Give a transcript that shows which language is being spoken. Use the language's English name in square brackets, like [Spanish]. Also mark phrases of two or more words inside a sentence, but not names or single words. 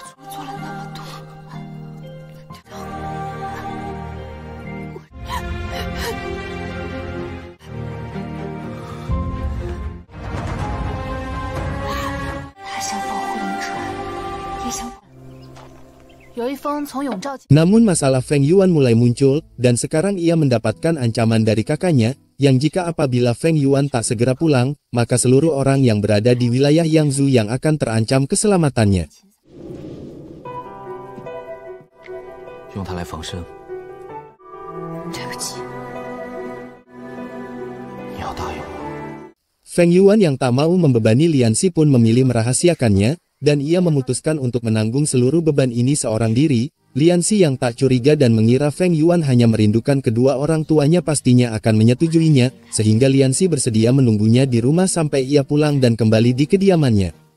[Chinese] 做了那么多。他想保护临川，也想。有一封从永照。 [Indonesian] Namun masalah Feng Yuan mulai muncul, dan sekarang ia mendapatkan ancaman dari kakaknya, yang jika apabila Feng Yuan tak segera pulang, maka seluruh orang yang berada di wilayah Yangzhou yang akan terancam keselamatannya. [Chinese] 用它来防身。对不起。你要答应我。 [Indonesian] Feng Yuan yang tak mau membebani Lianxi pun memilih merahasiakannya, dan ia memutuskan untuk menanggung seluruh beban ini seorang diri. Lianxi yang tak curiga dan mengira Feng Yuan hanya merindukan kedua orang tuanya pastinya akan menyetujuinya, sehingga Lianxi bersedia menunggunya di rumah sampai ia pulang dan kembali di kediamannya.